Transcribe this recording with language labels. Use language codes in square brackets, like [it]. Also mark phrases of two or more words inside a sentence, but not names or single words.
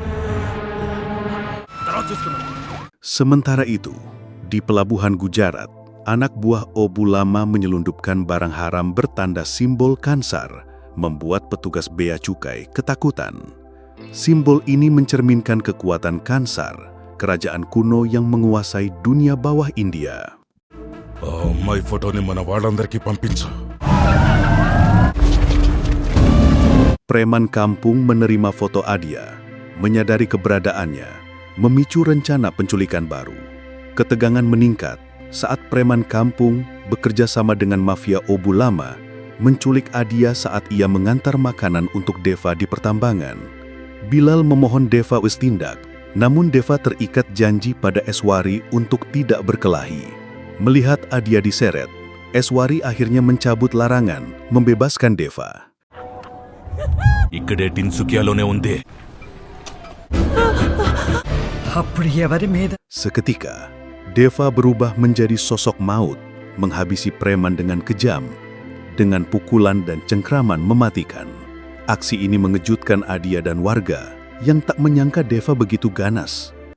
[id] Sementara itu, di pelabuhan Gujarat, anak buah Obu Lama menyelundupkan barang haram bertanda simbol Kansar, membuat petugas bea cukai ketakutan. Simbol ini mencerminkan kekuatan Kansar, kerajaan kuno yang menguasai dunia bawah India. [te] అమ్మాయి ఫోటోని మన వాళ్ళందరికీ పంపించు. [id] Preman kampung menerima foto Adia, menyadari keberadaannya, memicu rencana penculikan baru. Ketegangan meningkat saat preman kampung bekerja sama dengan mafia Obu Lama menculik Adia saat ia mengantar makanan untuk Deva di pertambangan. Bilal memohon Deva bertindak, namun Deva terikat janji pada Eswari untuk tidak berkelahi. Melihat Adia diseret, Eswari akhirnya mencabut larangan, membebaskan Deva. [te] ఇక్కడే టిన్సుకియాలోనే ఉంది. [id] Seketika, Deva berubah menjadi sosok maut, menghabisi preman dengan kejam, dengan pukulan dan cengkraman mematikan. Aksi ini mengejutkan Adia dan warga yang tak menyangka Deva begitu ganas.